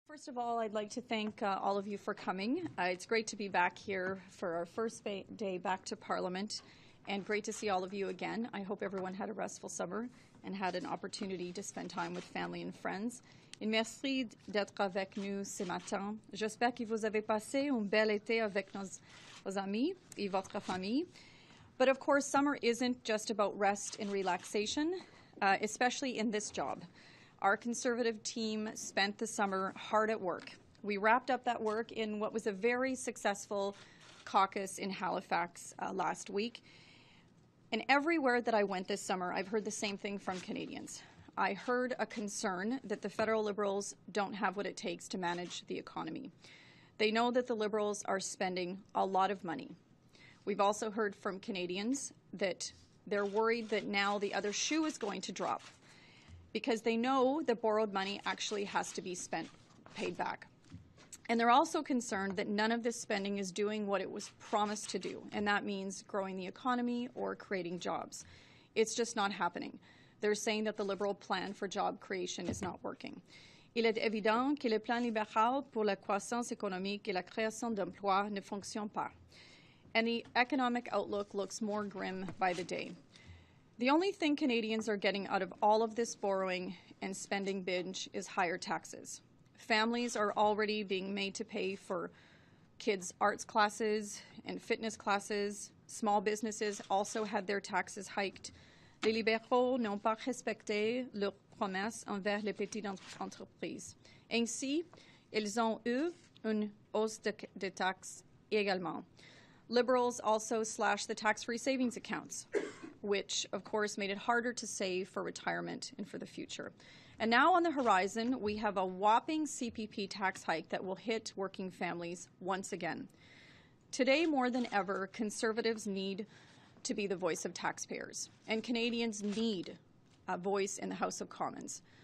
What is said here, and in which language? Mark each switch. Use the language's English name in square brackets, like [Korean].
[English] First of all, I'd like to thank all of you for coming. It's great to be back here for our first day back to Parliament, and great to see all of you again. I hope everyone had a restful summer and had an opportunity to spend time with family and friends. [French] Et merci d'être avec nous ce matin. J'espère que vous avez passé un bel été avec vos amis et votre famille. [English] But of course, summer isn't just about rest and relaxation, especially in this job. Our Conservative team spent the summer hard at work. We wrapped up that work in what was a very successful caucus in Halifax last week. And everywhere that I went this summer, I've heard the same thing from Canadians. I heard a concern that the federal Liberals don't have what it takes to manage the economy. They know that the Liberals are spending a lot of money. We've also heard from Canadians that they're worried that now the other shoe is going to drop, because they know that borrowed money actually has to be paid back. And they're also concerned that none of this spending is doing what it was promised to do, and that means growing the economy or creating jobs. It's just not happening. They're saying that the Liberal plan for job creation is not working. [French] Il est évident que le plan libéral pour la croissance économique et la création d'emplois ne fonctionne pas. [English] And the economic outlook looks more grim by the day. The only thing Canadians are getting out of all of this borrowing and spending binge is higher taxes. Families are already being made to pay for kids' arts classes and fitness classes. Small businesses also had their taxes hiked. [French] Les libéraux n'ont pas respecté leurs promesses envers les petites entreprises. Ainsi, ils ont eu une hausse de taxes également. [English] Liberals also slashed the tax-free savings accounts, which, of course, made it harder to save for retirement and for the future. And now on the horizon, we have a whopping CPP tax hike that will hit working families once again. Today, more than ever, Conservatives need to be the voice of taxpayers, and Canadians need a voice in the House of Commons.